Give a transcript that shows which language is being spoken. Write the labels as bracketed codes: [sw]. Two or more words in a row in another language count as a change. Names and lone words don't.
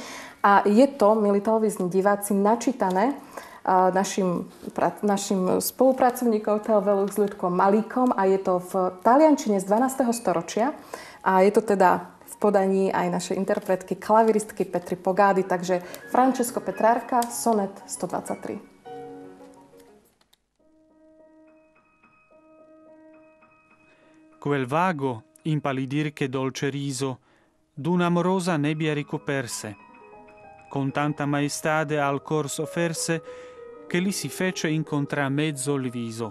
[sk] A je to, milí televízni diváci, načítané našim spolupracovníkom TLV s Ľudkom Malíkom a je to v taliančine z 12. storočia. A je to teda v podaní aj našej interpretky, klaviristky Petry Pogády, takže Francesco Petrarca, sonet 123. [it] Quel vago, impallidir che dolce riso d'un'amorosa nebbia ricoperse, con tanta maestade al cor sofferse che li si fece incontrà mezzo il viso.